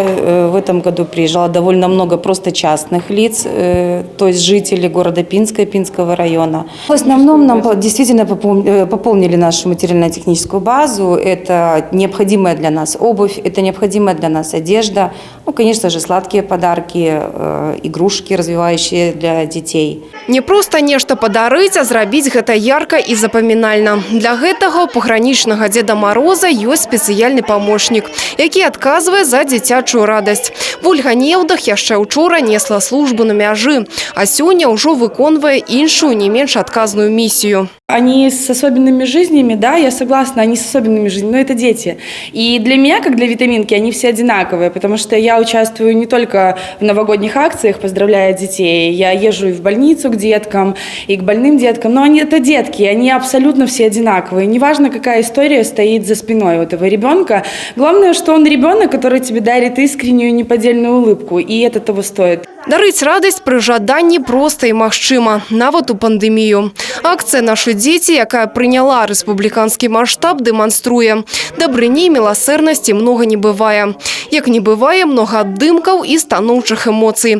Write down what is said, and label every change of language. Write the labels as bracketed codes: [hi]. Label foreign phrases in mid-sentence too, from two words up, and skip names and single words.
[ru] В этом году приезжало довольно много просто частных лиц, то есть жителей города Пинска и Пинского района. В основном нам действительно пополнили нашу материально-техническую базу. Это необходимая для нас обувь, это необходимая для нас одежда. Ну, конечно же, сладкие подарки, игрушки развивающие для детей. [be] Не просто нешта падарыць, а зрабіць гэта ярка і запамінальна. Для гэтага у пагранічнага Дзеда Мароза ёсць спецыяльны памочнік, які адказвае за дзіцячую радасць. Вольга Неўдах яшчэ учора несла службу на мяжы, а сёння ўжо выконвае іншую, не менш адказную миссию. [ru] Они с особенными жизнями, да, я согласна, они с особенными жизнями, но это дети. И для меня, как для витаминки, они все одинаковые, потому что я участвую не только в новогодних акциях, поздравляя детей, я езжу и в больницу к деткам, и к больным деткам, но это детки, они абсолютно все одинаковые. Неважно, какая история стоит за спиной у этого ребенка, главное, что он ребенок, который тебе дарит искреннюю неподдельную улыбку, и это того стоит. [be] Дарыць радасць пры жаданні проста і магчыма, нават у пандэмію. Акцыя «Наши дети», якая прыняла рэспубліканскі маштаб, дэманструе. Дабрыні і міласэрнасці многа не бывае. Як не бывае многа аддымкаў і станоўчых эмоцый.